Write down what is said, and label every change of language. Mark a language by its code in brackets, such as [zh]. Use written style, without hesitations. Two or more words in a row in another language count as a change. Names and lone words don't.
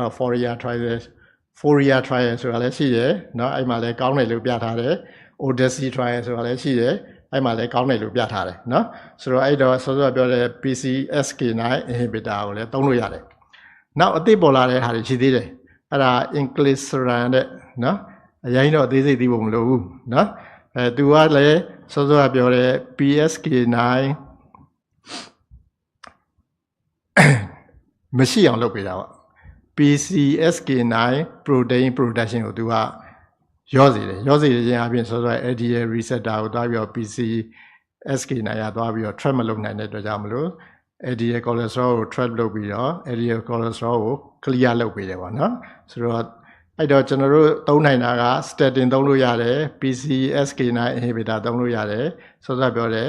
[my] တော့ Fourier trial ဆိုတာလည်းရှိတယ်နော်အဲ့မှာလည်းကောင်းတယ်လို့ပြထားတယ် Odyssey trial ဆိုတာလည်းရှိတယ်အဲ့မှာလည်းကောင်းတယ်လို့ပြထားတယ်နော်ဆိုတော့အဲ့တော့စောစောပြောတဲ့ [en] PCSK9 inhibitor [my] ကိုလည်းသုံးလို့ရတယ်နောက်အသစ်ပေါ်လာတဲ့ဟာတွေရှိသေးတယ်အဲ့ဒါ inclisiran တဲ့နော်အရင်တော့အသေးစိတ်သိဖို့မလိုဘူးနော်သူကလည်းစောစောပြောတဲ့ PSK9 မရှိအောင်လုပ်ပေးတာပေါ့ [en] PCSK9 protein production [my] ကိုသူကရောစေတယ်ခြင်းအပြင်စောစော [en] LDL receptor [my] ကိုသွားပြီးတော့ PCSK9 ကသွားပြီးတော့ trap မလုပ်နိုင်တဲ့အတွက်ကြောင့်မလို့ [en] LDL cholesterol [my] ကို trap လုပ်ပြီးတော့ [en] LDL cholesterol [my] ကို clear လုပ်ပေးတယ်ပေါ့နော်ဆိုတော့အဲ့တော့ကျွန်တော်တို့သုံးနိုင်တာက statin သုံးလို့ရတယ် [en] PCSK9 inhibitor [my] သုံးလို့ရတယ်စောစောပြောတဲ့